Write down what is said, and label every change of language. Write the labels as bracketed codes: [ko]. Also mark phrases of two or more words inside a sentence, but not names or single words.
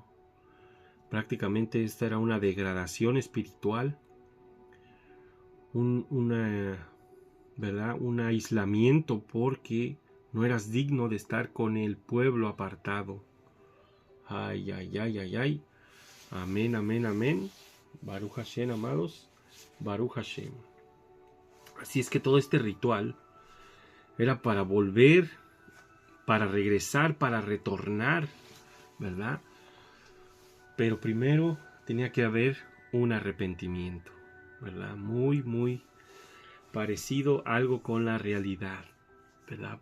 [es] Prácticamente esta era una degradación espiritual, ¿verdad? Un aislamiento, porque no eras digno de estar con el pueblo apartado. Ay. Amén, amén, amén. [he] ברוך השם, [es] amados. [he] ברוך השם. [es] Así es que todo este ritual era para volver, para regresar, para retornar, ¿verdad? Pero primero tenía que haber un arrepentimiento, ¿verdad? Muy parecido algo con la realidad, ¿verdad?